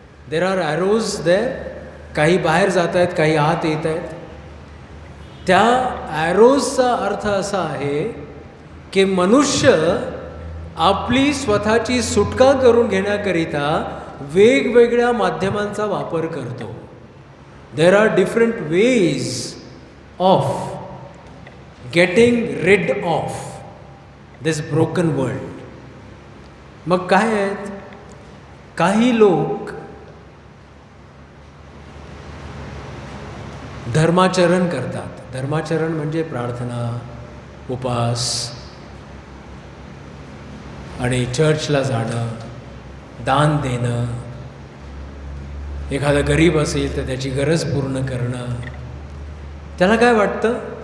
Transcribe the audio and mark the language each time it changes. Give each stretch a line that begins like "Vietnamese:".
English: There are arrows there.
Marathi: काही बाहेर जात आहेत, काही आत येत आहेत. त्या ॲरोजचा अर्थ असा आहे की मनुष्य आपली स्वतःची सुटका करून घेण्याकरिता वेगवेगळ्या माध्यमांचा वापर करतो.
English: There are different ways of getting rid of this broken world.
Marathi: मग काय आहेत? काही लोक धर्माचरण करतात. धर्माचरण म्हणजे प्रार्थना, उपास आणि चर्चला जाणं, दान देणं, एखादा गरीब असेल तर त्याची गरज पूर्ण करणं. त्याला काय वाटतं?